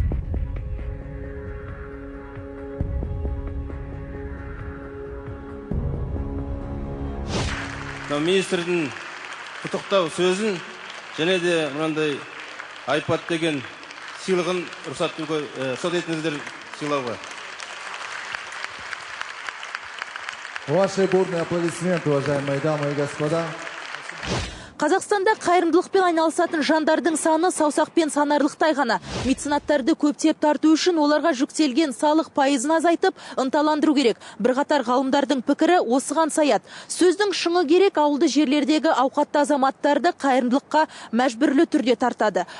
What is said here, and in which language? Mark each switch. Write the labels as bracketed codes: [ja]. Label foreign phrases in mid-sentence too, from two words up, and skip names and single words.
[kk] Министрдің құттықтау сөзін және де мынандай iPad деген сыйлығын рұқсат етіңіздер сыйлауға. [ru] Ваши бурные аплодисменты, уважаемые дамы и господа. [kk] Қазақстанда қайырымдылықпен айналысатын жандардың саны саусақпен санарлықтай ғана. Меценаттарды көптеп тарту үшін оларға жүктелген салық пайызын азайтып, ынталандыру керек. Бірқатар ғалымдардың пікірі осыған саяды. Сөздің шыңы керек, ауылды жерлердегі ауқатты азаматтарды қайырымдылыққа мәжбүрлі түрде тартады.